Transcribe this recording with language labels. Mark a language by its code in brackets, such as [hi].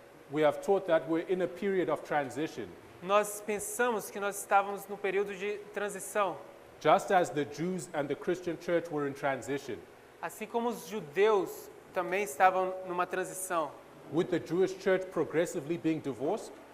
[en] We have taught that we're in a period of transition. [pt] Nós pensamos que nós estávamos no período de transição. [en] Just as the Jews and the Christian church were in transition. [pt] Assim como os judeus também estavam numa transição. [en] With the Jewish church progressively being divorced,